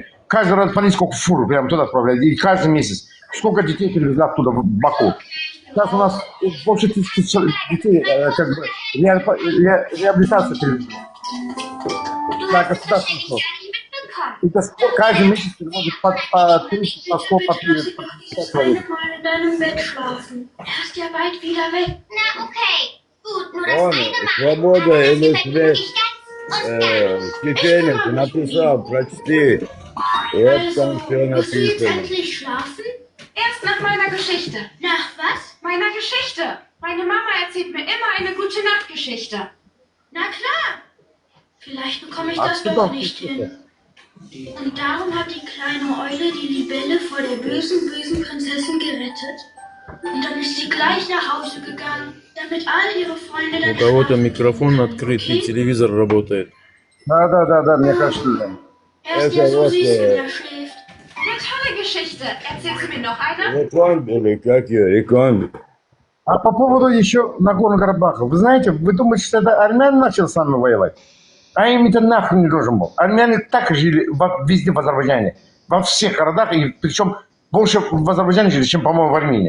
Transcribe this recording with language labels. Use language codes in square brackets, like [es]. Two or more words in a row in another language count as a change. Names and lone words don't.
[ru] Каждый раз, смотрите, сколько фур прямо туда отправляют, и каждый месяц, сколько детей привезли оттуда в Баку. Сейчас у нас больше 1000 детей, как бы, реабилитация привезли. Да, государственный фонд. И каждый месяц переводит по 30, по 100, по 30, по 50 человек. [de] Mal in deinem Bett schlafen. Er ist ja bald wieder weg. Na, okay. Gut, nur das [ru] Он, [de] eine Mal. [ru] свобода или [de] Ich [ru] смерть, Чеченец написал, прочти. И вот там все [de] Musst du jetzt [ru] написано. [de] endlich schlafen? Erst nach meiner Geschichte. Nach was? Meiner Geschichte. Meine Mama erzählt mir immer eine gute Nachtgeschichte. Na klar. Vielleicht bekomme ich Ach, das super, doch nicht super. hin. Und darum hat die kleine Eule die Libelle vor der bösen Prinzessin gerettet. Und dann ist sie gleich nach Hause gegangen, damit all ihre Freunde dann [ru] У кого-то [de] schlafen [ru] микрофон [de] können. [ru] открыт и [de] Okay? [ru] телевизор работает. Да, мне кажется, да. [de] Er ist ja so was, süß, wenn er schläft. Eine tolle Geschichte. Erzählst du mir noch eine? [ru] Рекон или как ее? Рекон. А по поводу еще Нагорного Карабаха. Вы знаете, вы думаете, что это армяне начали с нами воевать? А им это нахрен не должен был. Армяне так жили везде в Азербайджане. Во всех городах, и причем больше в Азербайджане жили, чем, по-моему, в Армении.